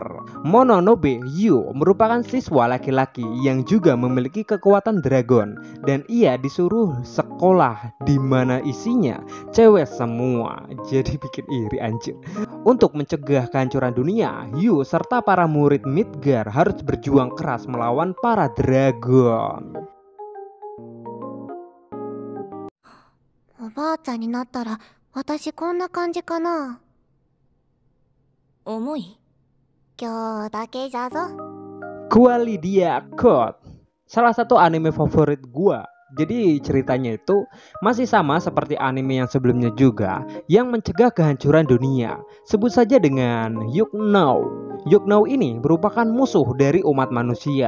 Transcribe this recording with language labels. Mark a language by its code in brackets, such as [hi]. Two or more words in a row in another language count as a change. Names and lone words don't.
[id] Mononobe Yu merupakan siswa laki-laki yang juga memiliki kekuatan dragon, dan ia disuruh sekolah di mana isinya cewek semua. Jadi bikin iri anjir. Untuk mencegah kehancuran dunia, Yu serta para murid Midgar harus berjuang keras melawan para dragon. [ja] おばあちゃんになったら私こんな感じかな。重い？今日だけじゃぞ。 [id] Qualidia Code, salah satu anime favorit gua. Jadi ceritanya itu masih sama seperti anime yang sebelumnya juga, yang mencegah kehancuran dunia. Sebut saja dengan Yuknou. Yuknou ini merupakan musuh dari umat manusia.